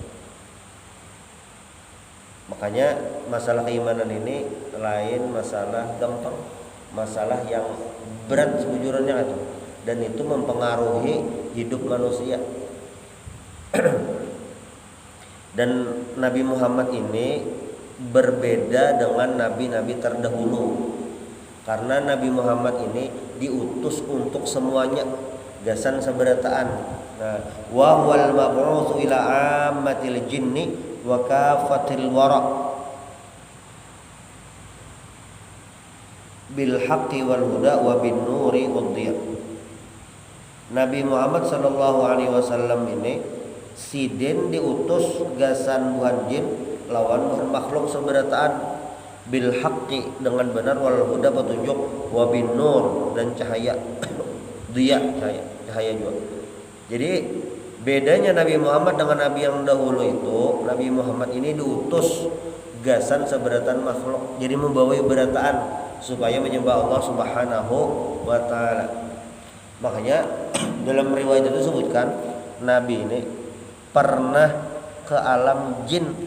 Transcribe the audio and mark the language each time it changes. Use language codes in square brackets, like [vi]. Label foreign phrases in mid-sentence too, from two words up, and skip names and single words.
[bjn] Makanya masalah keimanan ini lain masalah gampang, masalah yang berat sejujurnya itu, dan itu mempengaruhi hidup manusia. Dan Nabi Muhammad ini berbeda dengan nabi-nabi terdahulu, karena Nabi Muhammad ini diutus untuk semuanya, gasan seberataan. Nah, [ar] وهو المبعوث إلى عامة الجن وكافة الورى بالحق والهدى وبالنور والضياء. [bjn] Nabi Muhammad [ar] صلى الله عليه وسلم [bjn] ini sidin diutus gasan buhan jin lawan buhan makhluk seberataan, [ar] بالحق [bjn] dengan benar, [ar] والهدى [bjn] petunjuk, [ar] وبالنور [bjn] dan cahaya dia cahaya juga. Jadi bedanya Nabi Muhammad dengan nabi yang dahulu itu, Nabi Muhammad ini diutus gasan seberatan makhluk, jadi membawa berataan supaya menyembah [ar] الله سبحانه وتعالى. [bjn] Makanya dalam riwayat itu disebutkan Nabi ini pernah ke alam jin.